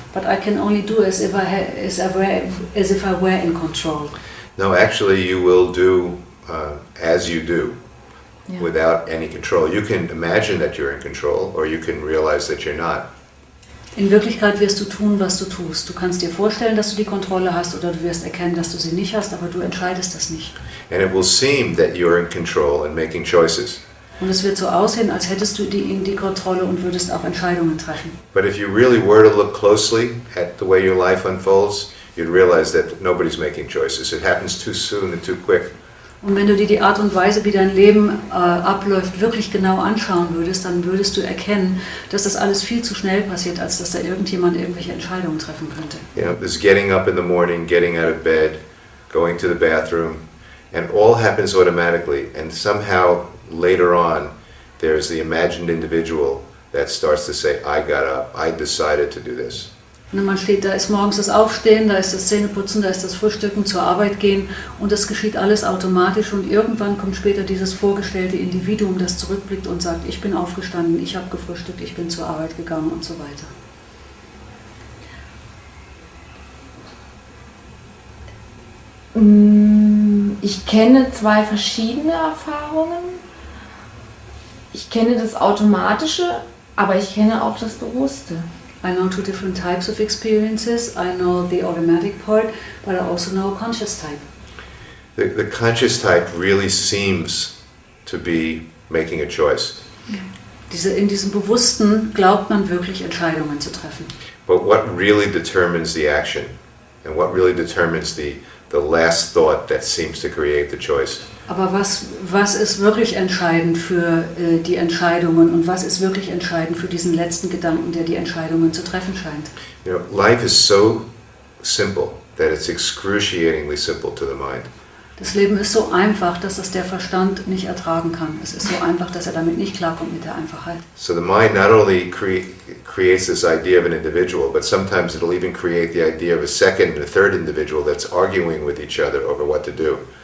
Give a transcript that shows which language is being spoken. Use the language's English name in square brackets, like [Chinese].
[English] But I can only do as if I were in control. No, actually you will do as you do, Yeah. without any control. You can imagine that you're in control, or you can realize that you're not. [German] In Wirklichkeit wirst du tun, was du tust. Du kannst dir vorstellen, dass du die Kontrolle hast oder du wirst erkennen, dass du sie nicht hast, aber du entscheidest das nicht. [English] And it will seem that you're in control and making choices. [German] Und es wird so aussehen, als hättest du die Kontrolle und würdest auch Entscheidungen treffen. [English] But if you really were to look closely at the way your life unfolds, you'd realize that nobody's making choices. It happens too soon and too quick. [German] Und wenn du dir die Art und Weise, wie dein Leben abläuft, wirklich genau anschauen würdest, dann würdest du erkennen, dass das alles viel zu schnell passiert, als dass da irgendjemand irgendwelche Entscheidungen treffen könnte. [English] You know, this getting up in the morning, getting out of bed, going to the bathroom, and all happens automatically. And somehow later on, there's the imagined individual that starts to say, I got up, I decided to do this. [German] Und man steht, da ist morgens das Aufstehen, da ist das Zähneputzen, da ist das Frühstücken, zur Arbeit gehen und das geschieht alles automatisch und irgendwann kommt später dieses vorgestellte Individuum, das zurückblickt und sagt, ich bin aufgestanden, ich habe gefrühstückt, ich bin zur Arbeit gegangen und so weiter. Ich kenne zwei verschiedene Erfahrungen. Ich kenne das Automatische, aber ich kenne auch das Bewusste. [English] I know two different types of experiences. I know the automatic part, but I also know a conscious type. The conscious type really seems to be making a choice. [German] In diesem Bewussten glaubt man wirklich Entscheidungen zu treffen. [English] But what really determines the action and what really determines the last thought that seems to create the choice? [German] Aber was ist wirklich entscheidend für die Entscheidungen und was ist wirklich entscheidend für diesen letzten Gedanken, der die Entscheidungen zu treffen scheint? [English] You know, life is so simple that it's excruciatingly simple to the mind. [German] Das Leben ist so einfach, dass das der Verstand nicht ertragen kann. Es ist so einfach, dass er damit nicht klarkommt mit der Einfachheit. [English] So the mind not only creates this idea of an individual, but sometimes it'll even create the idea of a second and a third individual that's arguing with each other over what to do.